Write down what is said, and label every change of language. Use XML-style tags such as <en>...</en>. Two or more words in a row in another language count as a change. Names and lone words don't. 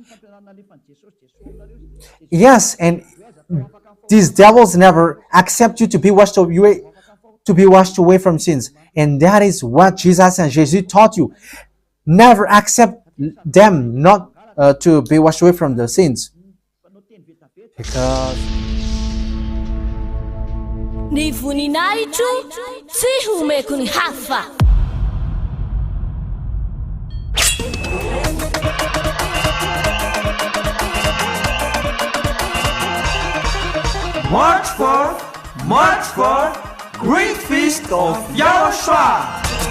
<en>Yes, and these devils never accept you to be washed away from sins, and that is what Jesus and Jesus taught you. Never accept them not to be washed away from the sins, because</en> <mg>Ny voninahitro tsy homeko ny hafa.</mg> <en>March 4, Great Feast of YAHOSHUAH.</en>